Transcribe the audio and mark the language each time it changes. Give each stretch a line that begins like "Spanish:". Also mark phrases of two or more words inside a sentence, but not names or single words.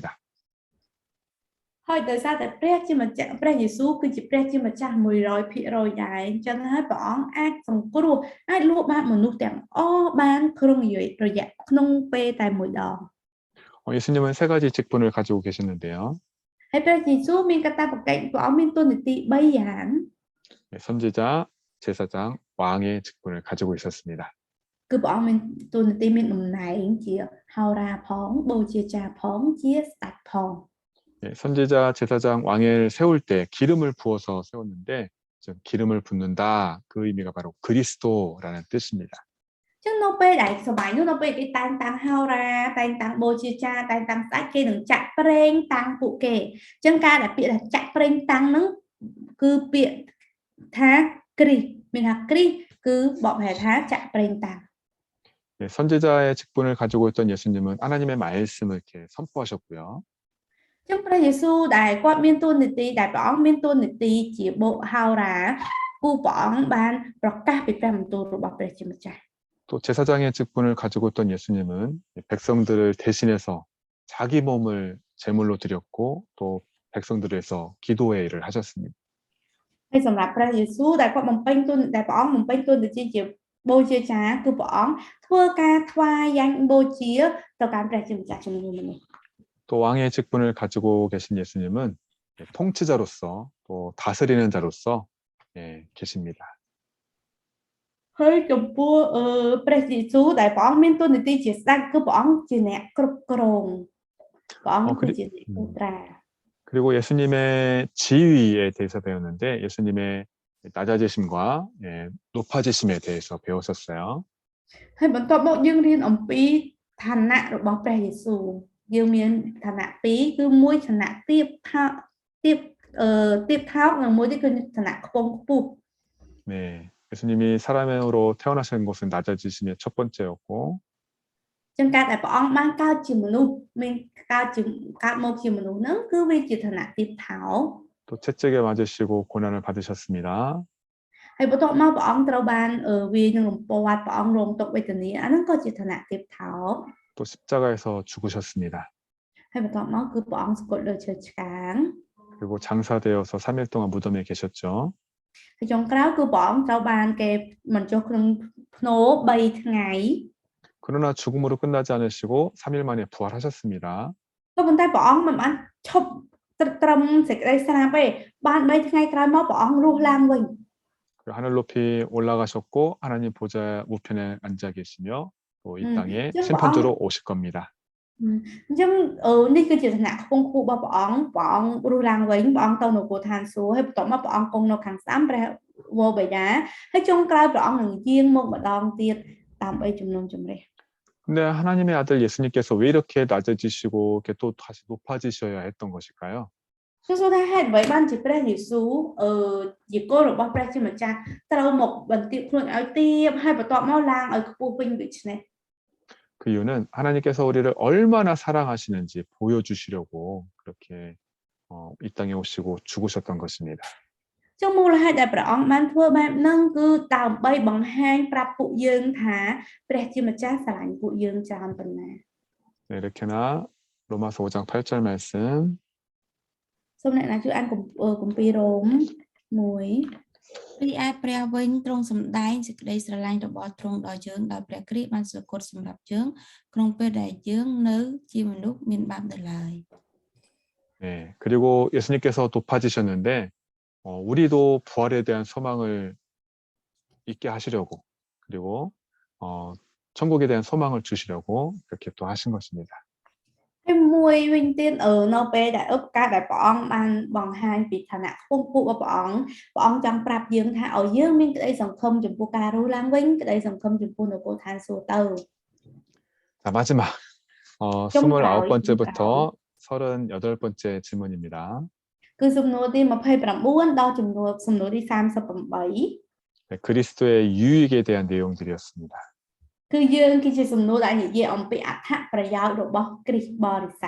Khmer: ហើយដោយសារតែព្រះជាម្ចាស់ព្រះយេស៊ូវគឺជាព្រះជាម្ចាស់ 100% ដែរអញ្ចឹងហើយព្រះអង្គអាចសង្គ្រោះអាចលួចបាបមនុស្សទាំងអស់បានក្នុងរយៈក្នុងពេលតែមួយដង
Korean: 예수님은 세 가지 직분을 가지고 계셨는데요.
Khmer: ហើយព្រះយេស៊ូវមានកាតព្វកិច្ចព្រះអង្គមានតួនាទី3យ៉ាង
Korean: 선지자, 제사장, 왕의 직분을 가지고 있었습니다.
Khmer: គឺព្រះអង្គមានតួនាទីមានតំណែងជាហោរាផងបូជាចារ្យផងជាស្ដេចផង
Korean: 선지자, 제사장, 왕을 세울 때 기름을 부어서 세웠는데 즉 기름을 붓는다 그 의미가 바로 그리스도라는 뜻입니다.
Khmer: ចឹងនៅពេលដែលសម័យនោះនៅពេលគេតែងតាំងហោរាតែងតាំងបូជាចារ្យតែងតាំងស្ដេចគេនឹងចាក់ប្រេងតាំងពួកគេចឹងការដែលពាក្យថាចាក់ប្រេងតាំងហ្នឹងគឺពាក្យថាគ្រីស្ទមានថាគ្រីស្ទគឺបកប្រែថាចាក់ប្រេងតាំង
Korean: 예, 선지자의 직분을 가지고 있던 예수님은 하나님의 말씀을 이렇게 선포하셨고요.
Khmer: ចឹងព្រះយេស៊ូវដែលគាត់មានតួនាទីដែលព្រះអង្គមានតួនាទីជាបុហោរាគូព្រះអង្គបានប្រកាសពីព្រះបន្ទូលរបស់ព្រះជាម្ចាស់
Korean: 또 제사장의 직분을 가지고 있던 예수님은 백성들을 대신해서 자기 몸을 제물로 드렸고 또 백성들을 위해서 기도의 일을 하셨습니다.
Khmer: ហើយសម្រាប់ព្រះយេស៊ូវដែលគាត់បំពេញតួដែលព្រះអង្គបំពេញតួនាទីជាបូជាចារគឺព្រះអង្គធ្វើការថ្វាយយ៉ាញ់បូជាទៅកាន់ព្រះជាម្ចាស់ជំនួសមនុស្ស
Korean: 또 왕의 직분을 가지고 계신 예수님은 통치자로서 또 다스리는 자로서 계십니다.
Khmer: ហើយចំពោះព្រះយេស៊ូវដែលព្រះអង្គមានតួនាទីជាស្ដេចគឺព្រះអង្គជាអ្នកគ្រប់គ្រងព្រះអង្គគឺជាអ្នកត្រា
Korean: 그리고 예수님의 지위에 대해서 배웠는데 예수님의 낮아지심과 높아지심에 대해서 배웠었어요.
Khmer: ហើយបន្ទាប់មកយើងរៀនអំពីឋានៈរបស់ព្រះយេស៊ូវយើងមានឋានៈពីរគឺមួយឋានៈទាបថោកនិងមួយទៀតគឺឋានៈខ្ពង់ខ្ពស់
Korean: 네, 예수님이 사람으로 태어나신 것은 낮아지심의 첫 번째였고
Khmer: ចឹងការដែលព្រះអង្គបានកើតជាមនុស្សមានកើតមកជាមនុស្សហ្នឹងគឺវាជាឋានៈទាបថោក
Korean: 또 채찍에 맞으시고 고난을 받으셨습니다.
Khmer: ហើយបន្ទាប់មកព្រះអង្គត្រូវបានវាយនឹងរំពាត់ព្រះអង្គរងទុក្ខវេទនាអាហ្នឹងក៏ជាឋានៈទាបថោក
Korean: 또 십자가에서 죽으셨습니다.
Khmer: ហើយបន្ទាប់មកគឺព្រះអង្គស្គត់លើឈើឆ្កាង
Korean: 그리고 장사되어서 3일 동안 무덤에 계셨죠.
Khmer: ហើយចុងក្រោយគឺព្រះអង្គត្រូវបានគេបញ្ចុះក្នុងភ្នូ3ថ្ងៃ
Korean: 그러나 죽음으로 끝나지 않으시고 3일 만에 부활하셨습니다.
Khmer: ក៏ប៉ុន្តែព្រះអង្គមិនបានឈប់ត្រឹមសេចក្តីស្លាប់ទេបាន3ថ្ងៃក្រោយមកព្រះអង្គរស់ឡើងវិញ
Korean: 하늘 높이 올라가셨고 하나님 보좌 우편에 앉아 계시며 또 이 땅에 심판주로 오실 겁니다.
Khmer: អញ្ចឹងនេះគឺជាឋានៈខ្ពង់ខ្ពស់របស់ព្រះអង្គរស់ឡើងវិញព្រះអង្គទៅនគរឋានសួគ៌ហើយបន្ទាប់មកព្រះអង្គគង់នៅខាងស្ដាំព្រះវរបិតាហើយចុងក្រោយព្រះអង្គនឹងយាងមកម្ដងទៀតដើម្បីជំនុំជម្រះ
Korean: 근데 하나님의 아들 예수님께서 왜 이렇게 낮아지시고 이렇게 또 다시 높아지셔야 했던 것일까요?
Khmer: គឺសួរថាហេតុអ្វីបានជាព្រះយេស៊ូវជាកូនរបស់ព្រះជាម្ចាស់ត្រូវមកបន្ទាបខ្លួនឲ្យទាបហើយបន្ទាប់មកឡើងឲ្យខ្ពស់វិញដូច្នេះ
Korean: 그 이유는 하나님께서 우리를 얼마나 사랑하시는지 보여주시려고 그렇게 이 땅에 오시고 죽으셨던 것입니다.
Khmer: ចុងមូលហេតុដែលព្រះអង្គបានធ្វើបែបហ្នឹងគឺដើម្បីបង្ហាញប្រាប់ពួកយើងថាព្រះជាម្ចាស់ស្រឡាញ់ពួកយើងច្រើនប៉ុណ្ណា
Korean: 네, 이렇게나 로마서 5장 8절 말씀
Khmer: សូមអ្នកណាជួយអានគម្ពីររ៉ូម1 រីឯព្រះវិញទ្រង់សម្ដែងសេចក្តីស្រឡាញ់របស់ទ្រង់ដល់យើងដោយព្រះគ្រីស្ទបានសគត់សម្រាប់យើងក្នុងពេលដែលយើងនៅជាមនុស្សមានបាបនៅឡើយ
Korean: 네, 그리고 예수님께서 높아지셨는데 우리도 부활에 대한 소망을 있게 하시려고 그리고 천국에 대한 소망을 주시려고 그렇게 또 하신 것입니다.
Khmer: ហើយមួយវិញទៀតនៅពេលដែលឧបការដែលព្រះអង្គបានបង្ហាញពីឋានៈខ្ពង់ខ្ពស់របស់ព្រះអង្គចង់ប្រាប់យើងថាឲ្យយើងមានក្តីសង្ឃឹមចំពោះការរស់ឡើងវិញក្តីសង្ឃឹមចំពោះនគរឋានសួគ៌ទៅ
Korean: 자, 마지막 29번째부터 38번째 질문입니다.
Khmer: គឺសំណួរទី29ដល់សំណួរទី38
Korean: 네, 그리스도의 유익에 대한 내용들이었습니다.
Khmer: គឺយើងគឺជាសំណួរដែលនិយាយអំពីអត្ថប្រយោជន៍របស់គ្រីស្ទបរិស័ទ